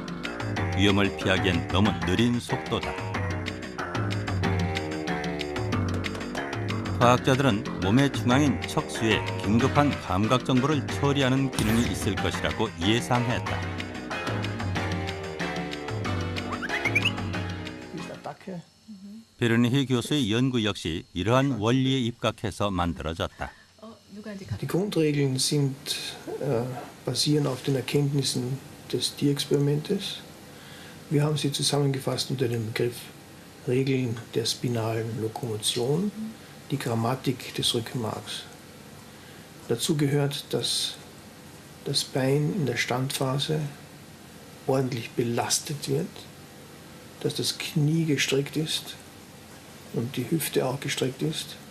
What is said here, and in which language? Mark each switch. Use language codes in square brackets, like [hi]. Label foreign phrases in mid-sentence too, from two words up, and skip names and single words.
[ko] 위험을 피하기엔 너무 느린 속도다. 과학자들은 몸의 중앙인 척수에 긴급한 감각 정보를 처리하는 기능이 있을 것이라고 예상했다. 베르니히 교수의 연구 역시 이러한 원리에 입각해서 만들어졌다. [de] Die Grundregeln sind basieren auf den Erkenntnissen des Tierexperimentes. Wir haben sie zusammengefasst unter dem Begriff Regeln der spinalen Lokomotion, die Grammatik des Rückenmarks. Dazu gehört, dass das Bein in der Standphase ordentlich belastet wird, dass das Knie gestreckt ist und die Hüfte auch gestreckt ist.